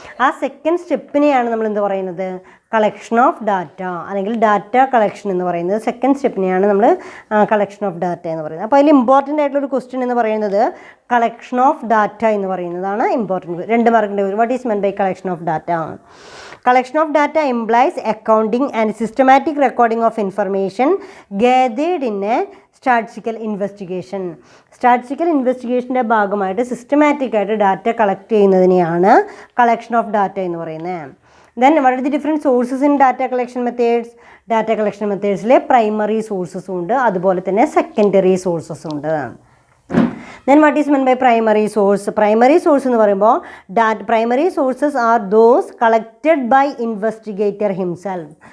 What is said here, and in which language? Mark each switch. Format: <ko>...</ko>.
<ml>ആ സെക്കൻഡ് സ്റ്റെപ്പിനെയാണ് നമ്മൾ എന്ത് പറയുന്നത്? കളക്ഷൻ ഓഫ് ഡാറ്റ അല്ലെങ്കിൽ ഡാറ്റ കളക്ഷൻ എന്ന് പറയുന്നത്. സെക്കൻഡ് സ്റ്റെപ്പിനെയാണ് നമ്മൾ കളക്ഷൻ ഓഫ് ഡാറ്റ എന്ന് പറയുന്നത്. അപ്പോൾ അതിൽ ഇമ്പോർട്ടൻ്റ് ആയിട്ടുള്ളൊരു ക്വസ്റ്റ്യൻ എന്ന് പറയുന്നത് കളക്ഷൻ ഓഫ് ഡാറ്റ എന്ന് പറയുന്നതാണ് ഇമ്പോർട്ടൻറ്റ്. 2 മാർക്കിൻ്റെ ഒരു</ml> <en>What is meant by collection of data? Collection of data implies accounting and systematic recording of information gathered in a statistical investigation.</en> <ml>Statistical ഇൻവെസ്റ്റിഗേഷൻ്റെ ഭാഗമായിട്ട് സിസ്റ്റമാറ്റിക് ആയിട്ട് data collect ചെയ്യുന്നതിനെയാണ് collection of data എന്ന് പറയുന്നത്.</ml> <en>Then what are the different sources in data collection methods?</en> <ml>Data collection മെത്തേഡ്സിലെ primary സോഴ്സസും ഉണ്ട്, അതുപോലെ തന്നെ secondary സോഴ്സസും ഉണ്ട്.</ml> <en>Then what is meant by primary source? Primary source</en> <ml>എന്ന് പറയുമ്പോൾ</ml> <en>primary sources are those collected by investigator himself.</en>